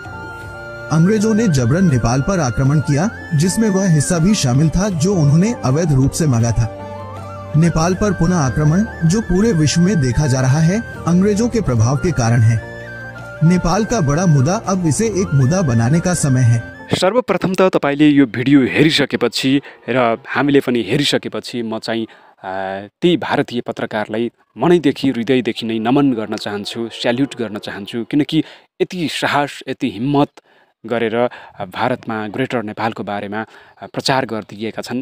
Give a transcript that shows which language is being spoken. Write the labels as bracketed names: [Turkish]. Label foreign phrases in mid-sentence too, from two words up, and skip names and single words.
[Hindi] अंग्रेजों ने जबरन नेपाल पर आक्रमण किया, जिसमें वह हिस्सा भी शामिल था जो उन्होंने अवैध रूप से मांगा था। नेपाल पर पुनः आक्रमण, जो पूरे विश्व में देखा जा रहा है, अंग्रेजों के प्रभाव के कारण है। नेपाल का बड़ा मुद्दा अब इसे एक मुद्दा बनाने का समय है। [Nepali] सर्वप्रथम त तपाईले यो भिडियो हेरिसकेपछि र हामीले पनि हेरिसकेपछि म चाहिँ ती भारतीय पत्रकारलाई मनैदेखि हृदयदेखि नै नमन गर्न चाहन्छु, स्याल्युट गर्न चाहन्छु, किनकि यति साहस, यति हिम्मत गरेर भारतमा ग्रेटर नेपालको बारेमा प्रचार गरिदिएका छन्।